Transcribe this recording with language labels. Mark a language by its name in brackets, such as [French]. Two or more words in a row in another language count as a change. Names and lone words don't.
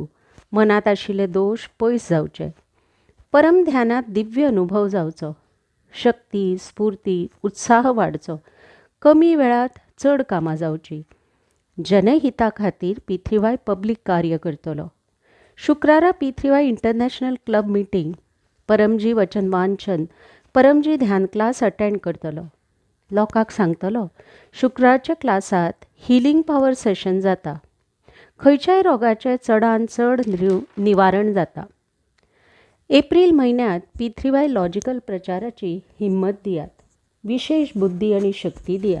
[Konkani] मनात आशिल्ले दोष पयस जावचे. परम ध्यानात दिव्य अनुभव जावचो. शक्ती, स्फूर्ती, उत्साह वाडचो. कमी वेळात चड कामां जावची. जनहिता खातीर P3Y पब्लीक कार्य करतलो. शुक्रारा P3Y [English] international club meeting, [Konkani] परमजी वचन वांचन, परमजी ध्यान [English] class attend [Konkani] करतलो. लोकांक सांगतलो, शुक्रारच्या क्लासात [English] healing power session [Konkani] जाता. खंयच्याय रोगाचें चडांत चड निवारण जाता. एप्रिल म्हयन्यांत P3Y लॉजिकल प्रचाराची हिम्मत दियात. विशेष बुद्धी आनी शक्ती दियात.